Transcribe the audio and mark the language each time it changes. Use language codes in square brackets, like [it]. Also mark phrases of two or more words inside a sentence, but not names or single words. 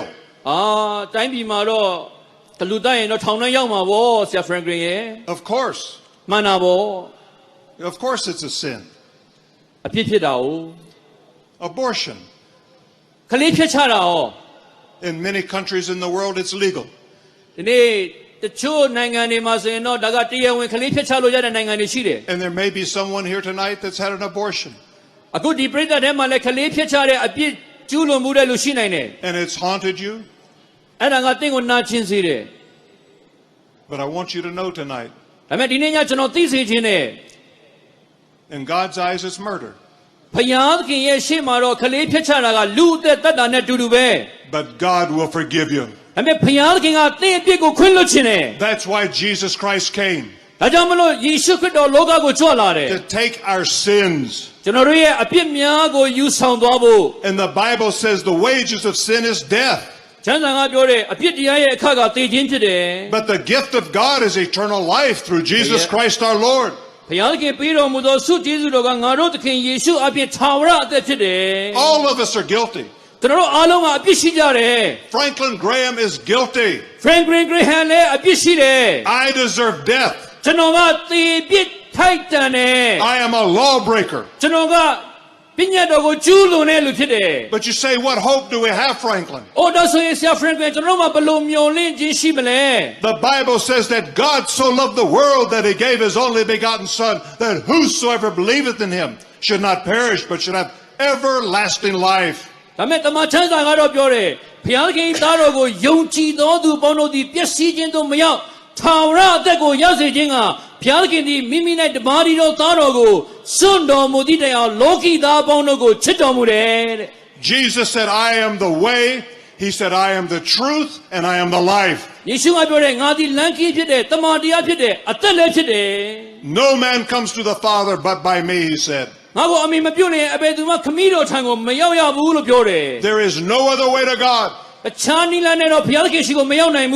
[my] တိုင်းပြည်မှာတော့တလူသက်ရင်တော့ထောင်ထဲရောက်မှာဗောဆရာဖရန်ကလင်ရဲ့ [en] Of course. [my] မှန်တာဗော [en] Of course it's a sin. [my] အပြစ်ဖြစ်တာ哦 [en] Abortion. [my] ခလေးဖြစ်ချတာ哦 [en] In many countries in the world, it's legal. [my] ဒီနေ့တချို့နိုင်ငံတွေမှာဆိုရင်တော့ဒါကတရားဝင်ခလေးဖြစ်ချလို့ရတဲ့နိုင်ငံတွေရှိတယ် [en] And there may be someone here tonight that's had an abortion. [my] အခုဒီပြည်သက်ထဲမှာလည်းခလေးဖြစ်ချတဲ့အပြစ်ကျူးလွန်မှုတဲ့လူရှိနိုင်တယ် [en] And it's haunted you. [my] အဲ့ဒါကတင့်ကိုနာကျင်စေတယ် [en] But I want you to know tonight, [my] ဒါပေမဲ့ဒီနေ့ညကျွန်တော်သိစေခြင်းနဲ့ [en] in God's eyes, it's murder. [my] ဘုရားသခင်ရဲ့ရှေ့မှာတော့ခလေးဖြစ်ချတာကလူအသက်တတ်တာနဲ့တူတူပဲ [en] But God will forgive you. [my] ဒါပေမဲ့ဘုရားသခင်ကသင်အပြစ်ကိုခွင့်လွှတ်ခြင်းနဲ့ [en] That's why Jesus Christ came, [my] ဒါကြောင့်မလို့ယေရှုခရစ်တော်လောကကိုကြွလာတယ် [en] to take our sins. [my] ကျွန်တော်တို့ရဲ့အပြစ်များကိုယူဆောင်သွားဖို့ [en] And the Bible says the wages of sin is death. [my] ကျမ်းစာကပြောတဲ့အပြစ်တရားရဲ့အခကသေခြင်းဖြစ်တယ် [en] But the gift of God is eternal life through Jesus Christ our Lord. [my] ဘုရားသခင်ပေးတော်မူသောဆုကျေးဇူးတော်ကငါတို့သခင်ယေရှုအပြစ်ထာဝရအသက်ဖြစ်တယ် [en] All of us are guilty. [my] ကျွန်တော်တို့အားလုံးကအပြစ်ရှိကြတယ် [en] Franklin Graham is guilty. [my] Franklin Graham လည်းအပြစ်ရှိတယ် [en] I deserve death. [my] ကျွန်တော်ကသေပြစ်ထိုက်တန်တယ် [en] I am a lawbreaker. [my] ကျွန်တော်ကပညာတော်ကိုကျူးလွန်တဲ့လူဖြစ်တယ် [en] But you say, what hope do we have, Franklin? [my] အိုဒါဆိုရင်ဆရာ Franklin ကျွန်တော်တို့မှာဘယ်လိုမျှော်လင့်ခြင်းရှိမလဲ [en] The Bible says that God so loved the world that he gave his only begotten Son, that whosoever believeth in him should not perish, but should have everlasting life. [my] ဒါမဲ့တမန်ကျမ်းစာကတော့ပြောတယ်ဘုရားခင်သားတော်ကိုယုံကြည်သောသူပေါင်းတို့သည်ပျက်စီးခြင်းသို့မရောက်ထာဝရအသက်ကိုရစေခြင်းကဘုရားခင်သည်မိမိ၌တပါးဒီတော်သားတော်ကိုစွန့်တော်မူသည့်တိုင်အောင်လောကီသားပေါင်းတို့ကိုချစ်တော်မူတယ်တဲ့ [en] Jesus said, I am the way. He said, I am the truth and I am the life. [my] ယေရှုကပြောတယ်ငါသည်လမ်းခီးဖြစ်တယ်တမန်တရားဖြစ်တယ်အသက်လည်းဖြစ်တယ် [en] No man comes to the Father but by me, he said. [my] ငါကိုအမိမပြုတ်နေအဘယ်သူမှခမည်းတော်ထံကိုမရောက်ရဘူးလို့ပြောတယ် [en] There is no other way to God [my] အခြားနည်းလမ်းနဲ့တော့ဘုရားသခင်ရှိကိုမရောက်နိုင်ဘူး